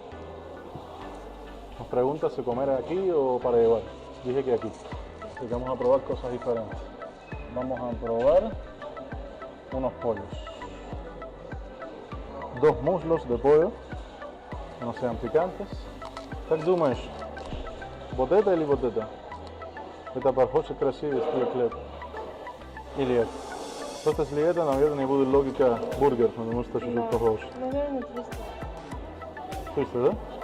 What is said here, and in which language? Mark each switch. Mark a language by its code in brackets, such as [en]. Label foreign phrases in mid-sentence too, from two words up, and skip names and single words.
[es] Nos pregunta si comer aquí o para llevar. Dije que aquí. Así que vamos a probar cosas diferentes. Vamos a probar unos pollos. 2 muslos de pollo que no sean picantes. [ru] Так думаешь, вот это или вот это? Это похоже красивее, хлеб. Или это? Просто если это, наверное, будет логика бургер, потому что чуть-чуть похож. Наверное, 300. 300, да?